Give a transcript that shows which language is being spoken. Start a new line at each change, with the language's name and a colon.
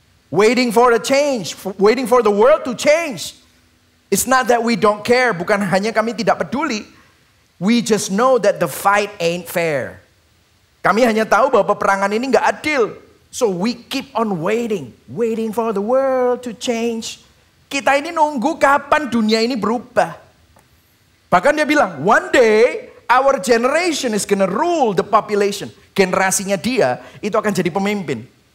English: Waiting for the change, waiting for the world to change. It's not that we don't care,
Indonesian: bukan hanya kami tidak peduli.
English: We just know that the fight ain't fair.
Indonesian: Kami hanya tahu bahwa peperangan ini nggak adil.
English: So we keep on waiting for the world to change.
Indonesian: Kita ini nunggu kapan dunia ini berubah. Bahkan dia bilang,
English: one day our generation is gonna rule the population.
Indonesian: Generasinya dia itu akan jadi pemimpin.